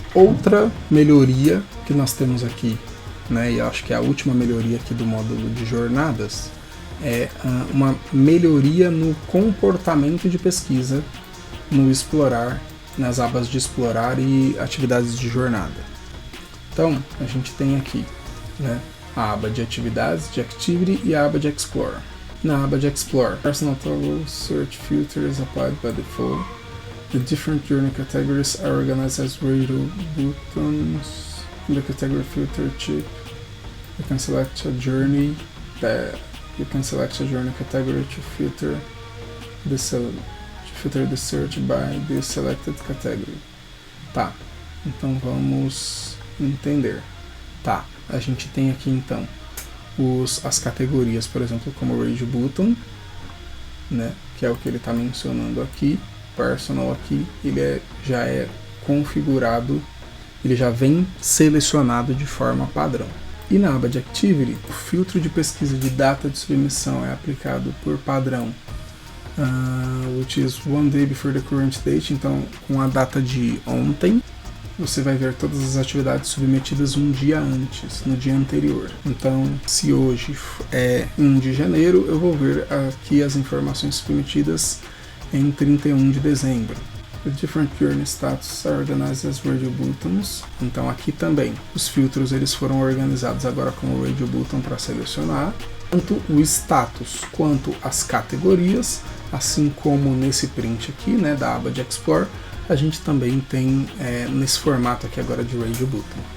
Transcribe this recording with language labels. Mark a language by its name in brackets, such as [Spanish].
[Portuguese] Outra melhoria que nós temos aqui, né, e eu acho que é a última melhoria aqui do módulo de jornadas, é uma melhoria no comportamento de pesquisa no explorar, nas abas de explorar e atividades de jornada. Então, a gente tem aqui, né, a aba de atividades, de Activity, e a aba de Explore. Na aba de [English] Explore, Personal Toggle Search Filters applied by default. The different journey categories are organized as radio buttons. In the category filter chip, you can select a journey category to filter the search by the selected category. [Portuguese] Tá, então vamos entender. Tá, a gente tem aqui então as categorias, por exemplo, como Radio Button, né, que é o que ele está mencionando aqui. Personal aqui, ele já é configurado, ele já vem selecionado de forma padrão. E na aba de Activity, o filtro de pesquisa de data de submissão é aplicado por padrão, [English] which is one day before the current date. [Portuguese] Então, com a data de ontem, você vai ver todas as atividades submetidas um dia antes, no dia anterior. Então, se hoje é 1 de janeiro, eu vou ver aqui as informações submetidas em 31 de dezembro. [English] The different journey status are organized as radio buttons. [Portuguese] Então aqui também os filtros eles foram organizados agora como radio button para selecionar. Tanto o status quanto as categorias, assim como nesse print aqui, né, da aba de Explore, a gente também tem nesse formato aqui agora de radio button.